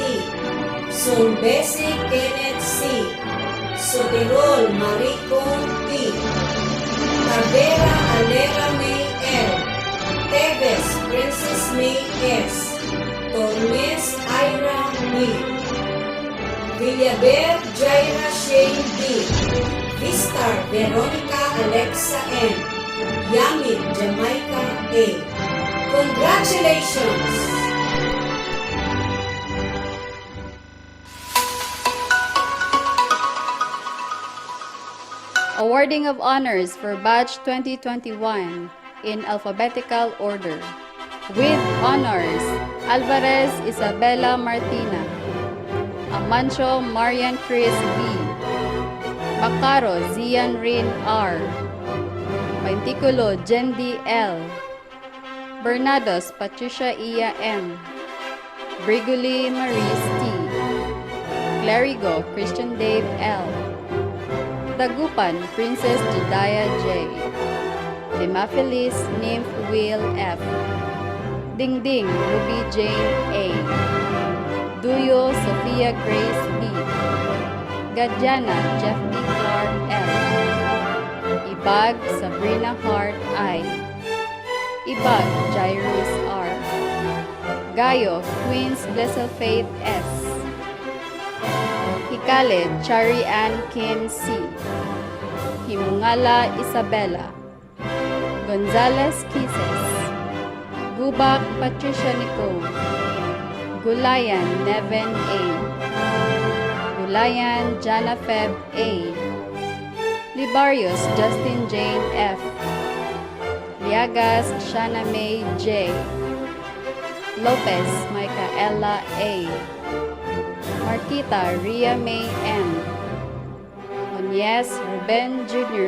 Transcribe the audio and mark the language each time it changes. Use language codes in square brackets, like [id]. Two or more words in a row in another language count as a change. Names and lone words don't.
[en] Sonbesi Kenneth C. Sotirol Marico P. Tavera Alera May L. Teves Princess May S. Tormes Ira B. Villaber Jaira Shane B. Vistar Veronica Alexa N. Yamit Jamaica A. Congratulations! Awarding of honors for Batch 2021 in alphabetical order. With honors, Alvarez Isabela Martina, Amancio Marian Chris B, Bacaro Zian Rin R, Painticulo Jendi L, Bernados Patricia Iya M, Briguli Maris T, Clerigo Christian Dave L, Dagupan Princess Jediah J, Demaphilis Nymph Will F, Dingding Ruby Jane A, Duyo Sophia Grace B, Gadiana Jeff D. Clark L, Ibag Sabrina Hart I, Ibag Jairus R, Gayo Queens Blessed Faith S, Hikale Chari Ann Kim C, Himungala Isabella, Gonzales Kisses, Gubak Patricia Nicole, Gulayan Neven A, Gulayan Jana Feb A, Libarios Justin Jane F, Liagas Shana May J, Lopez Micaela A, Marquita Ria May M, Onyes Ruben Jr.